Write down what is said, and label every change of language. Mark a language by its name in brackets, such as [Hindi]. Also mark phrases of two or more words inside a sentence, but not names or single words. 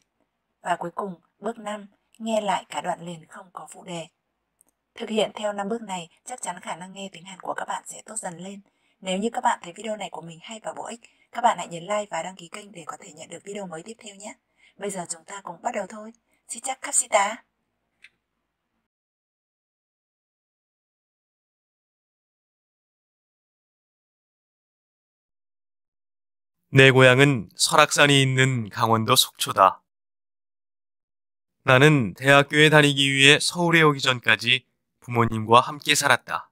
[Vietnamese] Và cuối cùng, bước 5. Nghe lại cả đoạn liền không có phụ đề. Thực hiện theo 5 bước này, chắc chắn khả năng nghe tiếng Hàn của các bạn sẽ tốt dần lên. Nếu như các bạn thấy video này của mình hay và bổ ích, các bạn hãy nhấn like và đăng ký kênh để có thể nhận được video mới tiếp theo nhé. Bây giờ chúng ta cùng bắt đầu thôi. [Korean] 시작합시다. 내 고향은 설악산이 있는 강원도 속초다. 나는 대학교에 다니기 위해 서울에 오기 전까지 부모님과 함께 살았다.